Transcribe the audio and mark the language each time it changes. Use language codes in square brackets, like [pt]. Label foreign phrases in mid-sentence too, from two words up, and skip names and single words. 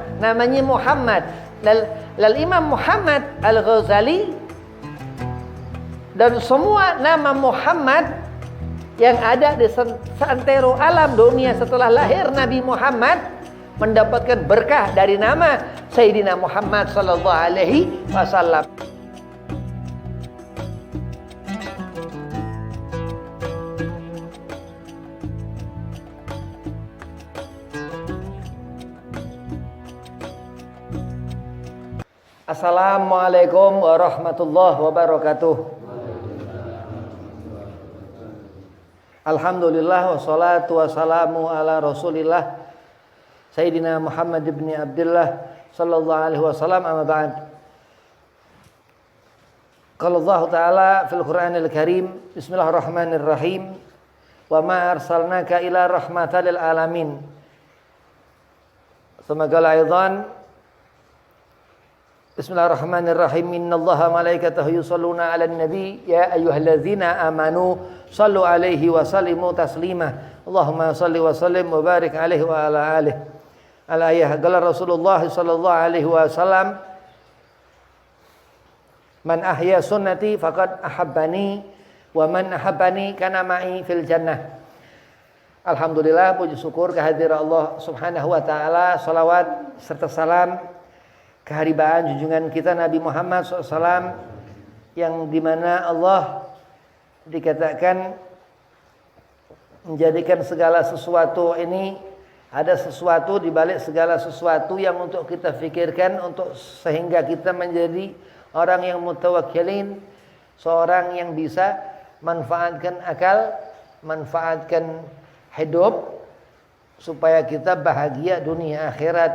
[id] Namanya Muhammad. Lal Imam Muhammad Al-Ghazali, dan semua nama Muhammad yang ada di seantero alam dunia setelah lahir Nabi Muhammad mendapatkan berkah dari nama Sayyidina Muhammad [ar] صلى الله عليه وسلم. السلام عليكم ورحمة الله وبركاته. الحمد لله والصلاة والسلام على رسول الله سيدنا محمد ابن عبد الله صلى الله عليه وسلم، أما بعد. قال الله تعالى في القرآن الكريم، بسم الله الرحمن الرحيم، وما أرسلناك إلا رحمة للعالمين. [id] Semoga aidan, [ar] بسم الله الرحمن الرحيم، إن الله ملائكته يصلون على النبي يا أيها الذين آمنوا صلوا عليه وسلموا تسليما. اللهم صل وسلم وبارك عليه وعلى آله. الآية قال رسول الله صلى الله عليه وسلم، من أحيا سنتي فقد أحبني ومن أحبني كان معي في الجنة. [id] Alhamdulillah, puji syukur kehadirat Allah [ar] سبحانه وتعالى, [id] salawat serta salam keharibaan junjungan kita Nabi Muhammad SAW, yang dimana Allah dikatakan menjadikan segala sesuatu ini, ada sesuatu di balik segala sesuatu yang untuk kita fikirkan, untuk sehingga kita menjadi orang yang mutawakkilin, seorang yang bisa manfaatkan akal, manfaatkan hidup, supaya kita bahagia dunia akhirat.